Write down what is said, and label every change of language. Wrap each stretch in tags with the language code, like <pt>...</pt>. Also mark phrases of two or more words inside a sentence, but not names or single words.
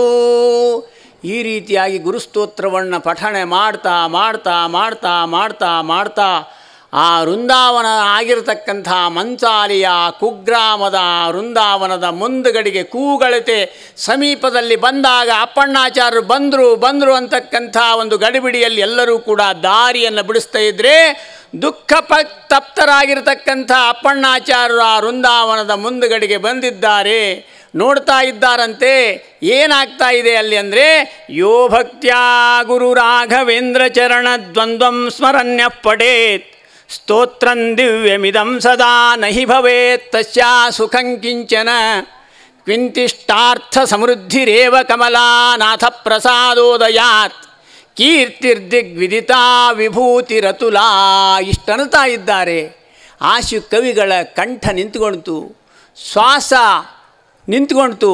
<kn>ಈ ರೀತಿಯಾಗಿ ಗುರುಸ್ತೋತ್ರವನ್ನು ಪಠಣೆ ಮಾಡ್ತಾ ಮಾಡ್ತಾ ಮಾಡ್ತಾ ಮಾಡ್ತಾ ಮಾಡ್ತಾ ಆ ವೃಂದಾವನ ಆಗಿರತಕ್ಕಂಥ ಮಂಚಾಲಿಯ ಕುಗ್ರಾಮದ ವೃಂದಾವನದ ಮುಂದುಗಡೆಗೆ ಕೂಗಳತೆ ಸಮೀಪದಲ್ಲಿ ಬಂದಾಗ ಅಪ್ಪಣ್ಣಾಚಾರ್ಯರು ಬಂದರು ಅಂತಕ್ಕಂಥ ಒಂದು ಗಡಿಬಿಡಿಯಲ್ಲಿ ಎಲ್ಲರೂ ಕೂಡ ದಾರಿಯನ್ನು ಬಿಡಿಸ್ತಾ ಇದ್ದರೆ ದುಃಖ ತಪ್ತರಾಗಿರ್ತಕ್ಕಂಥ ಅಪ್ಪಣ್ಣಾಚಾರ್ಯರು ಆ ವೃಂದಾವನದ ಮುಂದುಗಡೆಗೆ ಬಂದಿದ್ದಾರೆ. ನೋಡ್ತಾ ಇದ್ದಾರಂತೆ ಏನಾಗ್ತಾ ಇದೆ ಅಲ್ಲಿ ಅಂದರೆ,</kn> <sa>ಯೋ ಭಕ್ತ್ಯಾ ಗುರು ರಾಘವೇಂದ್ರ ಚರಣ ದ್ವಂದ್ವಂ ಸ್ಮರಣ್ಯ ಪಡೇತ್ ಸ್ತೋತ್ರಂ ದಿವ್ಯಮಿದಂ ಸದಾ ನಹಿ ಭವೇತ್ ತಸ್ಯಾ ಸುಖಂ ಕಿಂಚನ ಕ್ವಿಂತಿಷ್ಟಾರ್ಥ ಸಮೃದ್ಧಿರೇವ ಕಮಲಾನಾಥ ಪ್ರಸಾದೋದಯಾತ್ ಕೀರ್ತಿರ್ದಿಗ್ವಿದಿತಾ ವಿಭೂತಿರತುಲಾ.</sa> <kn>ಇಷ್ಟನ್ನುತ್ತಾ ಇದ್ದಾರೆ. ಆಶು ಕವಿಗಳ ಕಂಠ ನಿಂತುಕೊಳ್ತು, ಶ್ವಾಸ ನಿಂತುಕೊಳ್ತು.</kn>